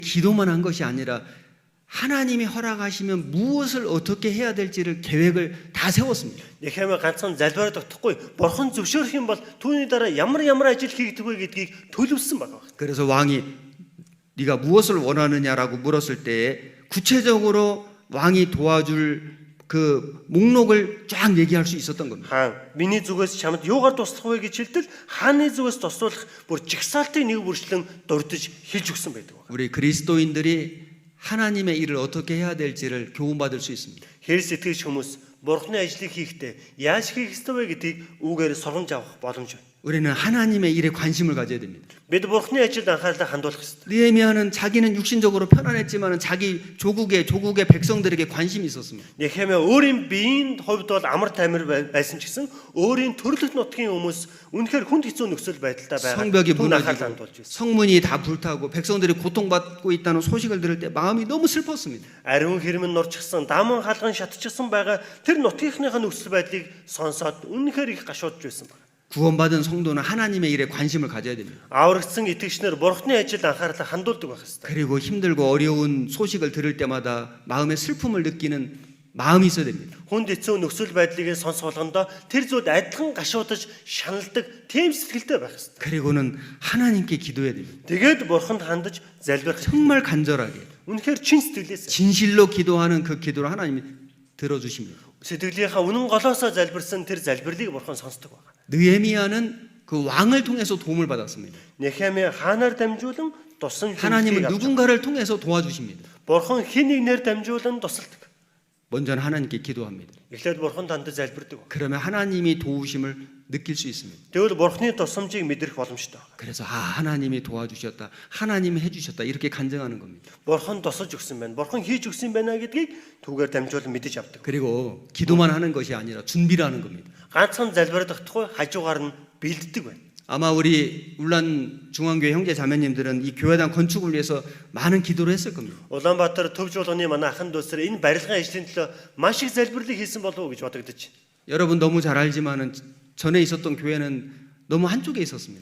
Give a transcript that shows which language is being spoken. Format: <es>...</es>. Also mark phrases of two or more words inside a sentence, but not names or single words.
<ko>기도만 한 것이 아니라 하나님이 허락하시면 무엇을 어떻게 해야 될지를 계획을 다 세웠습니다.</ko> <mn>Нехэмээ ганцхан залбираад тогтохгүй. Бурхан зөвшөөрөх юм бол түүний дараа ямар ажил хийгдэх вэ гэдгийг төлөвлөсөн байгаа.</mn> <ko>그래서 왕이 네가 무엇을 원하느냐라고 물었을 때에 구체적으로 왕이 도와줄 그 목록을 쫙 얘기할 수 있었던 겁니다.</ko> <mn>Хаан миний зүгээс чамд юугаар туслах вэ гэж хэлтэл хааны зүгээс туслуулах бүр жигсаалтын нэг бүрчлэн дурдж хэлж өгсөн байдаг.</mn> <ko>우리 그리스도인들이 하나님의 일을 어떻게 해야 될지를 교훈받을 수 있습니다.</ko> <mn>Христ итгэж хүмүүс Бурханы ажлыг хийхдээ яаж хийх ёстой вэ гэдгийг үүгээр сургамж авах боломж байна.</mn> <ko>우리는 하나님의 일에 관심을 가져야 됩니다.</ko> <mn>Бид Бурханы ажилд анхаарлаа хандуулах ёстой.</mn> <ko>느헤미야는 자기는 육신적으로 편안했지만 자기 조국의 백성들에게 관심이 있었습니다.</ko> <mn>Нехэмээ өөрийн биеийн хувьд бол амар таймар байсан ч гэсэн өөрийн төрөлх нутгийн хүмүүс үнэхээр хүнд хэцүү нөхцөл байдалтай байгаа.</mn> <ko>성벽이</ko> <mn>Түүнд анхаарлаа</mn> <ko>무너지고</ko> <mn>хандуулж байсан.</mn> <ko>성문이 다 불타고 백성들이 고통받고 있다는 소식을 들을 때 마음이 너무 슬펐습니다.</ko> <mn>Ариун хэрмэн нурчсан, даман хаалган шатчихсан байгаа тэр нутгийнхныхаа нөхцөл байдлыг сонсоод үнэхээр их гашуудж байсан байна.</mn> <ko>구원받은 성도는 하나님의 일에 관심을 가져야 됩니다.</ko> <mn>Аврагдсан итгэгчнэр Бурханы ажилд анхаарлаа хандуулдаг байх ёстой.</mn> <ko>그리고 힘들고 어려운 소식을 들을 때마다 마음의 슬픔을 느끼는 마음이 있어야 됩니다.</ko> <mn>Хүнд хэцүү нөхцөл байдлыг сонсох болгондоо тэр зүйлд адилхан гашуудаж шаналдаг тийм сэтгэлтэй байх ёстой.</mn> <ko>그리고는 하나님께 기도해야 됩니다.</ko> <mn>Тэгээд Бурханд хандаж залбирах.</mn> <ko>정말 간절하게</ko> <mn>Үнэхээр чин сэтгэлээс</mn> <ko>진실로 기도하는 그 기도를 하나님이 들어주십니다.</ko> <mn>сэтгэлийнхаа үнэн голоосоо залбирсан тэр залбирлыг Бурхан сонсдог байна.</mn> <ko>느헤미야는 그 왕을 통해서 도움을 받았습니다.</ko> <mn>Нехемия хаанаар дамжуулан тусан</mn> <ko>하나님은 누군가를 통해서 도와주십니다.</ko> <mn>Бурхан хэн нэгнээр дамжуулан тусалдаг.</mn> <ko>먼저는 하나님께 기도합니다.</ko> <mn>Эхлээд Бурханд хандаж залбирдаг.</mn> <ko>그러면 하나님이 도우심을 느낄 수 있습니다.</ko> <mn>Тэгвэл Бурханы тусламжийг мэдрэх боломжтой.</mn> <ko>그래서 하나님이 도와주셨다, 하나님이 해주셨다 이렇게 간증하는 겁니다.</ko> <mn>Бурхан тусалж өгсөн байна. Бурхан хийж өгсөн байна гэдгийг түүгээр дамжуулан мэдэж авдаг.</mn> <ko>그리고 기도만 하는 것이 아니라 준비를 하는 겁니다.</ko> <mn>Ганцхан залбирдахгүй хажуугаар нь бэлддэг байна.</mn> <ko>아마 우리 울란 중앙교회 형제 자매님들은 이 교회당 건축을 위해서 많은 기도를 했을 겁니다.</ko> <mn>Улаанбаатар төв жуулганы манай ахын дүүсэр энэ барилгын ажлын төлөө маш их залбирлыг хийсэн болов уу гэж бодогдож.</mn> <ko>여러분 너무 잘 알지만은 전에 있었던 교회는 너무 한쪽에 있었습니다.</ko>